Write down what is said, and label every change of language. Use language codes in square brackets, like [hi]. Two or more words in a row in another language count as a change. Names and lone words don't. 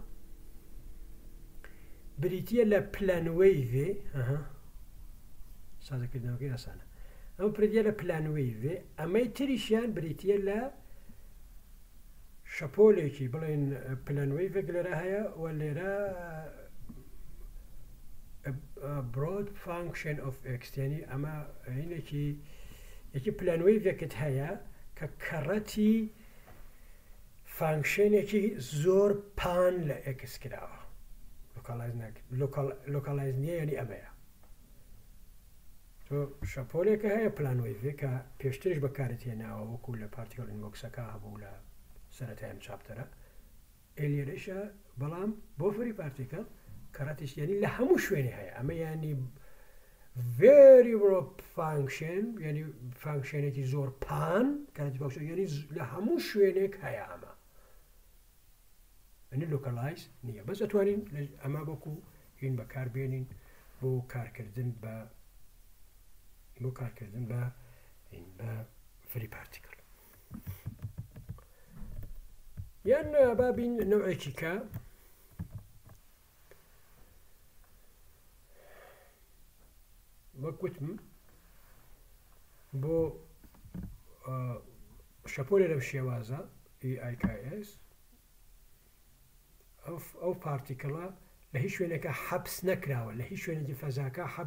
[ckb] بریتە لە پلانوەیڤێ سازەکردنەوەکەی ئاسانە ئەم پردیە لە پلانوەیڤێ ئەمەی تریشیان بریتە لە شەپۆلێکی بڵێن پلانوەیڤێک لێرە هەیە و لێرە [en] broad function of x [ckb] یعنی ئەمە یەکی پلانوەیڤێکت هەیە کە کەڕەتی فانکشنێکی زۆر پان لە ئەکس کراوە لۆکاڵایز نییە یعنی ئەمەیە تۆ شەپۆلێکە هەیە پلانوەیڤێ کە پێشترش بەکارت هێناوە وەکو لە پارتیکل ئینبۆکسەکە هەبوو لە سەرەتایان چاپتەرە ئێلێرەشە بەڵام بۆ [en] free particle [ckb] کەڕەتیش یعنی لە هەموو شوێنێ هەیە ئەمە ینی [en] very broad function [ckb] یعنی فانکشنێکی زۆر پان کەڕەتی فانکشن یعنی لە هەموو شوێنێک هەیە ئەمە ئەنی لۆکەلایز نییە بەس ئەتوانین ئەمە بۆکو هین بەکاربێنین بۆ کارکردن بە [en] free particle [ckb] یان بابین نوعێکی کە وەکوتم بۆ شەپۆلێ لەم شێوازە EIKS ئەو پارتیکڵە لە هیچ شوێنێکە حەبس نەکراوە لە هیچ شوێنێکی فەزاکە